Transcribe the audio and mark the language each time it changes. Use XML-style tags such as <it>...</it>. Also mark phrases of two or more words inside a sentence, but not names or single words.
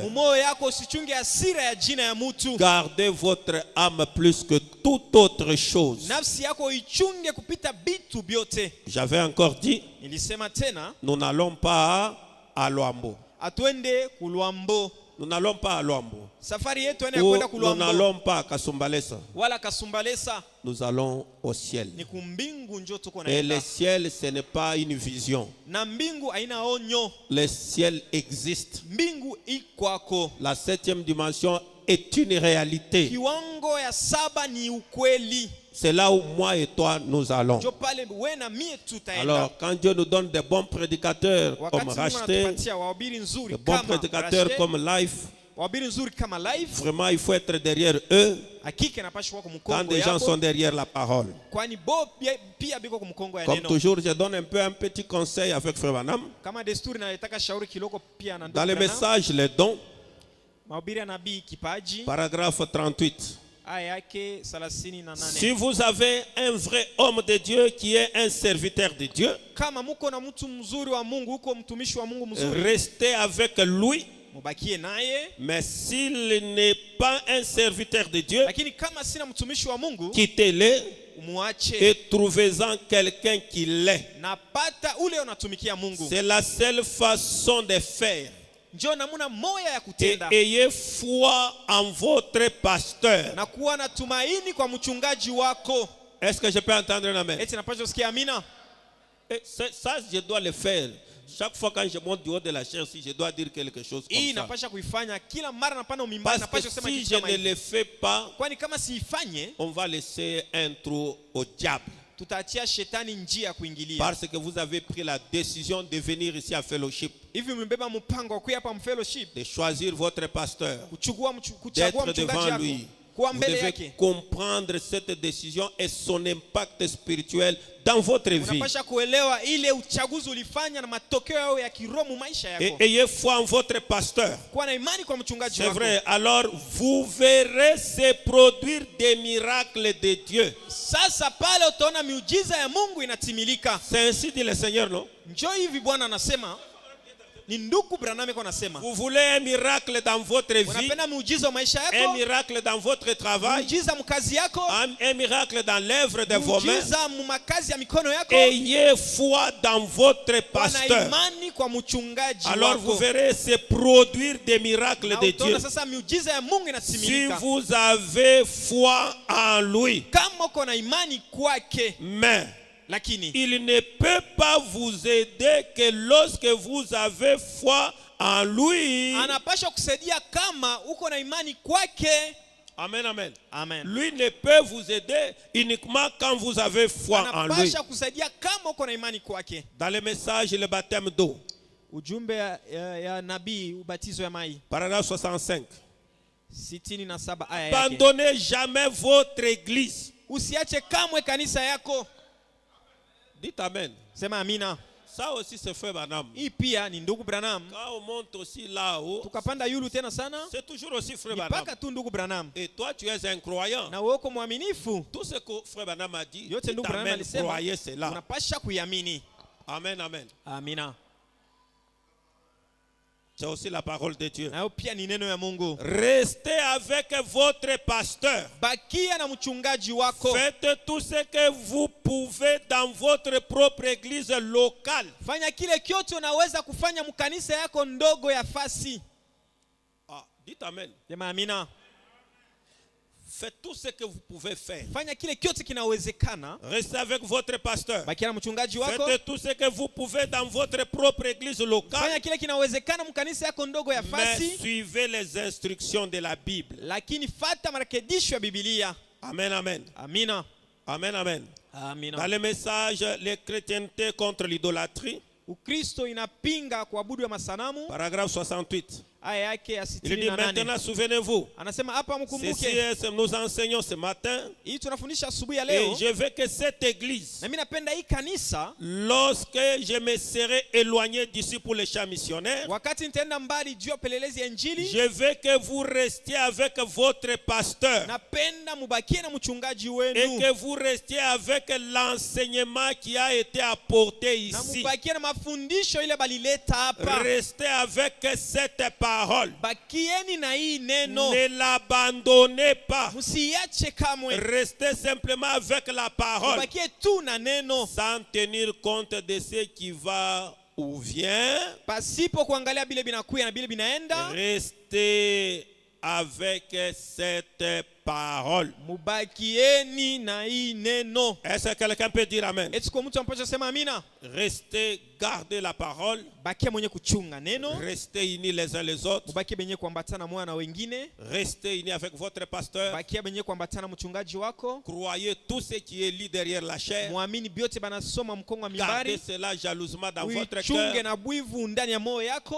<sw>Moyo yako usichunge hasira ya jina ya mtu.</sw> <fr>Gardez votre âme plus que toute autre chose.</fr> <sw>Nafsi yako ichunge kupita bitu byote.</sw> <fr>J'avais encore dit,</fr> <sw>Nilisema tena,</sw> <fr>nous n'allons pas à Luambo.</fr> <sw>atwende kulwambo.</sw> <fr>Nous n'allons pas à Luambo.</fr> <sw>Safari yetu ene</sw> <fr>Ou</fr> <sw>kwenda</sw> <fr>nous</fr> <sw>kulwambo</sw> <fr>n'allons pas à Kasumbalesa.</fr> <sw>wala Kasumbalesa,</sw> <fr>Nous allons au ciel.</fr> <sw>ni kumbingu njo tuko</sw> <fr>Et le</fr> <sw>naenda.</sw> <fr>ciel, ce n'est pas une vision.</fr> <sw>Na mbingu haina onyo.</sw> <fr>Le ciel existe.</fr> <sw>Mbingu ikwako.</sw> <fr>La 7e dimension est une réalité.</fr> <sw>Kiwango ya 7 ni ukweli.</sw> <fr>C'est là où moi et toi nous allons.</fr> <sw>Njo pale we na mie tutaenda.</sw> <fr>Alors, quand Dieu nous donne des bons prédicateurs comme</fr> <sw>Wakati Mungu</sw> <fr>Racheté,</fr> <sw>anatupatia wahubiri nzuri</sw> <fr>des bons</fr> <sw>kama</sw> <fr>prédicateurs Racheté, comme Life,</fr> <sw>wahubiri nzuri kama live,</sw> <fr>vraiment il faut être derrière eux</fr> <sw>hakika napashwa kwa</sw> <fr>quand</fr> <sw>mkongo</sw> <fr>des gens sont</fr> <sw>yako,</sw> <fr>derrière la parole.</fr> <sw>kwani pia biko kwa mkongo ya</sw> <fr>Comme</fr> <sw>neno.</sw> <fr>toujours, je donne un petit conseil avec Frère Branham.</fr> <sw>Kama desturi na nataka shauri kiloko pia na</sw> <fr>Dans</fr> <sw>ndugu</sw> <fr>le</fr> <sw>Branham.</sw> <fr>message, les dons,</fr> <sw>Mahubiri ya nabii kipaji,</sw> <fr>paragraphe 38.</fr> <sw>aya yake 38.</sw> <fr>Si vous avez un vrai homme de Dieu qui est un serviteur de Dieu,</fr> <sw>Kama muko na mtu mzuri wa Mungu, uko mtumishi wa Mungu mzuri,</sw> <fr>restez avec lui.</fr> <sw>mubakie naye.</sw> <fr>Mais s'il n'est pas un serviteur de Dieu,</fr> <sw>Lakini kama sina mtumishi wa Mungu,</sw> <fr>quittez-le</fr> <sw>umuache</sw> <fr>et trouvez-en quelqu'un qui l'est.</fr> <sw>na pata ule unatumikia Mungu.</sw> <fr>C'est la seule façon de faire.</fr> <sw>Njoo namuna moya ya</sw> <fr>Et</fr> <sw>kutenda</sw> <fr>ayez foi en votre pasteur.</fr> <sw>na kuwa na tumaini kwa mchungaji wako.</sw> <fr>Est-ce que je peux entendre un amen?</fr> <sw>Eti napaswa sikia amina.</sw> <fr>Et ça, je dois le faire. Chaque fois quand je monte du haut de la chair, si je dois dire quelque chose</fr> <sw>Hii</sw> <fr>comme ça.</fr> <sw>napasha kuifanya kila mara napanda umimbani,</sw> <fr>Parce</fr> <sw>napasha</sw> <fr>que</fr> <sw>kusema</sw> <fr>si</fr> <sw>kitu</sw> <fr>je</fr> <sw>kama</sw> <fr>ne</fr> <sw>hivi.</sw> <fr>le fais pas,</fr> <sw>Kwani kama siifanye,</sw> <fr>on va laisser un trou au diable.</fr> <sw>tutaachia shetani njia ya kuingilia.</sw> <fr>Parce que vous avez pris la décision de venir ici à Fellowship,</fr> <sw>Hivi umebeba mpango wa kuja hapa mfellowship,</sw> <fr>de choisir votre pasteur,</fr> <sw>kuchagua</sw> <fr>d'être</fr> <sw>mchungaji</sw> <fr>devant</fr> <sw>wako,</sw> <fr>lui,</fr> <sw>kuwa</sw> <fr>Vous</fr> <sw>mbele</sw> <fr>devez</fr> <sw>yake.</sw> <fr>comprendre cette décision et son impact spirituel dans votre vie.</fr> <sw>Unapasha kuelewa ile uchaguzi ulifanya na matokeo yao ya kiroho maisha</sw> <fr>Et</fr> <sw>yako.</sw> <fr>ayez foi en votre pasteur.</fr> <sw>Kuwa na imani kwa mchungaji</sw> <fr>C'est</fr> <sw>wako.</sw> <fr>vrai. Alors, vous verrez se produire des miracles de Dieu.</fr> <sw>Sasa pale utaona miujiza ya Mungu inatimilika.</sw> <fr>C'est ainsi dit le Seigneur, non?</fr> <sw>Njoo hivi Bwana anasema. Ni ndugu Branham kwa anasema.</sw> <fr>Vous voulez un miracle dans votre vie,</fr> <sw>Unapenda muujiza wa maisha</sw> <fr>un</fr> <sw>yako?</sw> <fr>miracle dans votre travail,</fr> <sw>Muujiza mkazi yako?</sw> <fr>un miracle dans l'œuvre de vos mains.</fr> <sw>Muujiza makazi ya mikono yako?</sw> <fr>Ayez foi dans votre</fr> <sw>Wana</sw> <fr>pasteur.</fr> <sw>imani kwa mchungaji</sw> <fr>Alors</fr> <sw>wako.</sw> <fr>vous verrez se produire des miracles</fr> <sw>Na</sw> <fr>de Dieu.</fr> <sw>utaona sasa miujiza ya Mungu</sw> <fr>Si</fr> <sw>inatimilika.</sw> <fr>vous avez foi en lui.</fr> <sw>Kama uko na imani kwake.</sw> <fr>Mais</fr> <sw>Lakini</sw> <fr>il ne peut pas vous aider que lorsque vous avez foi en lui.</fr> <sw>anapasha kusaidia kama uko na imani kwake.</sw> <fr>Amen, amen.</fr> <sw>Amen.</sw> <fr>Lui ne peut vous aider uniquement quand vous avez foi en lui.</fr> <sw>Anapasha kusaidia kama uko na imani kwake.</sw> <fr>Dans le message, le baptême d'eau,</fr> <sw>Ujumbe ya nabii ubatizo ya mai.</sw> <fr>paragraphe 65.</fr> <sw>67 aya yake.</sw> <fr>Abandonnez jamais votre église.</fr> <sw>Usiache kamwe kanisa yako.</sw> <fr>Dites amen.</fr> <sw>Sema amina.</sw> <fr>Ça aussi c'est frère Branham.</fr> <sw>Hii pia ni ndugu Branham.</sw> <fr>Quand on monte aussi là-haut,</fr> <sw>Tukapanda yulu tena sana.</sw> <fr>c'est toujours aussi frère</fr> <sw>Ni Branham. paka tu ndugu Branham.</sw> <fr>Et toi tu es un croyant.</fr> <sw>Na wewe uko mwaminifu.</sw> <fr>Tout ce que frère Branham a dit,</fr> <sw>Yote</sw> <fr>dites</fr> <sw>ndugu Branham</sw> <fr>amen,</fr> <sw>alisema.</sw> <fr>croyez cela.</fr> <sw>Unapasha kuiamini.</sw> <fr>Amen, amen.</fr> <sw>Amina.</sw> <fr>C'est aussi la parole de Dieu.</fr> <sw>Na hiyo pia ni neno ya Mungu.</sw> <fr>Restez avec votre pasteur.</fr> <sw>Bakia na mchungaji wako.</sw> <fr>Faites tout ce que vous pouvez dans votre propre église locale.</fr> <sw>Fanya kile kyote unaweza kufanya mkanisa yako ndogo ya fasi.</sw> <fr>Ah, dites amen.</fr> <sw>Sema amina.</sw> <fr>Faites tout ce que vous pouvez faire.</fr> <sw>Fanya kile kyote kinawezekana.</sw> <fr>Restez avec votre pasteur.</fr> <sw>Bakia na mchungaji wako.</sw> <fr>Faites tout ce que vous pouvez dans votre propre église locale.</fr> <sw>Fanya kile kinawezekana mkanisa yako ndogo ya</sw> <fr>Mais</fr> <sw>fasi.</sw> <fr>suivez les instructions de la Bible.</fr> <sw>Lakini fata marekebisho ya Biblia.</sw> <fr>Amen, amen.</fr> <sw>Amina.</sw> <fr>Amen, amen.</fr> <sw>Amina.</sw> <fr>Dans le message, les chrétientés contre l'idolâtrie,</fr> <sw>Ukristo inapinga kuabudu ya masanamu.</sw> <fr>paragraphe 68.</fr> <sw>Aya yake ya</sw> <fr>Il dit</fr> <sw>68.</sw> <fr>maintenant, souvenez-vous,</fr> <sw>Anasema hapa</sw> <fr>ceci</fr> <sw>mkumbuke.</sw> <fr>est, nous enseignons ce matin,</fr> <sw>Hii tunafundisha asubuhi ya</sw> <fr>et</fr> <sw>leo.</sw> <fr>je veux que cette église,</fr> <sw>Na mimi napenda hii kanisa</sw> <fr>lorsque je me serai éloigné d'ici pour les champs missionnaires,</fr> <sw>wakati nitaenda mbali juu ya upelelezi ya Injili.</sw> <fr>je veux que vous restiez avec votre pasteur</fr> <sw>Napenda mubakie na mchungaji</sw> <fr>et</fr> <sw>wenu.</sw> <fr>que vous restiez avec l'enseignement qui a été apporté</fr> <sw>Na</sw> <fr>ici.</fr> <sw>mubakie na mafundisho ile balileta hapa.</sw> <fr>Restez avec cette parole.</fr> <sw>Bakieni na hii neno.</sw> <fr>Ne l'abandonnez pas.</fr> <sw>Msiache kamwe.</sw> <fr>Restez simplement avec la parole</fr> <sw>Mubakie tu na neno.</sw> <fr>sans tenir compte de ce qui va ou vient.</fr> <sw>Pasipo kuangalia bile binakuya na bile binaenda.</sw> <fr>Restez avec cette parole.</fr> <sw>Mubakieni na hii neno.</sw> <fr>Est-ce que quelqu'un peut dire amen?</fr> <sw>Eti kwa mtu ambaye sema amina.</sw> <fr>Restez, gardez la parole.</fr> <sw>Bakia mwenye kuchunga neno.</sw> <fr>Restez unis les uns les autres.</fr> <sw>Mubakie benye kuambatana moja na wengine.</sw> <fr>Restez unis avec votre pasteur.</fr> <sw>Bakia benye kuambatana mchungaji wako.</sw> <fr>Croyez tout ce qui est lu derrière la chair.</fr> <sw>Muamini biote banasoma mkongo wa</sw> <fr>Gardez</fr> <sw>mimbari.</sw> <fr>cela jalousement dans votre</fr> <sw>Uichunge</sw> <fr>cœur.</fr> <sw>na bwivu ndani ya moyo yako.</sw>